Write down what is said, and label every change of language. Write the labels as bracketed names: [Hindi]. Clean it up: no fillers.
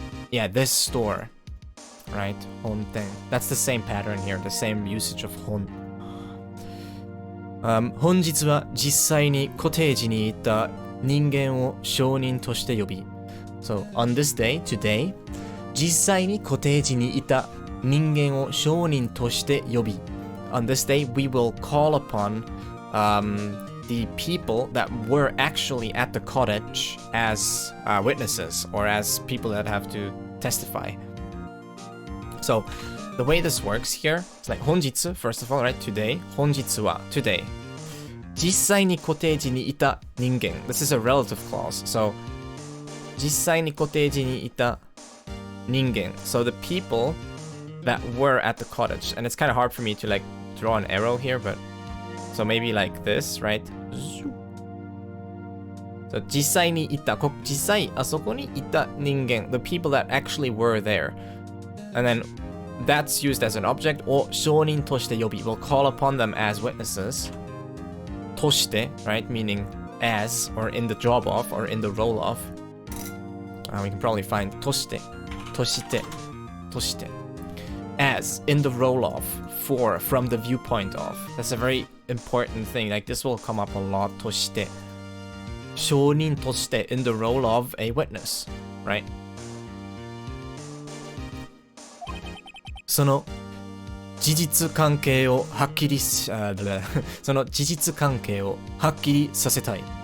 [English] Yeah, this store, right? Honten. That's the same pattern here, the same usage of hon. [Japanese] 本日は実際にコテージにいた人間を証人として呼び。 [English] So, on this day, today, [Japanese] 実際にコテージにいた人間を証人として呼び。 [English] On this day, we will call upon the people that were actually at the cottage as witnesses or as people that have to testify. So the way this works here, it's like [Japanese] 本日, [English] first of all, right? Today. [Japanese] 本日は [English] today. [Japanese] 実際にコテージにいた人間. [English] This is a relative clause. So [Japanese] 実際にコテージにいた人間. [English] So the people that were at the cottage. And it's kind of hard for me to like draw an arrow here, but so maybe like this, right? So [Japanese] 実際にいた、実際あそこにいた人間, [English] the people that actually were there. And then that's used as an object, [Japanese] を証人として呼び, [English] we'll call upon them as witnesses. として, right? Meaning as, or in the job of, or in the role of. We can probably find として, として, として. As, in the role of, for, from the viewpoint of. That's a very important thing. Like this will come up a lot. [Japanese] として。証人として [English] in the role of a witness, right? [Japanese] その事実関係をはっきりその事実関係をはっきりさせたい.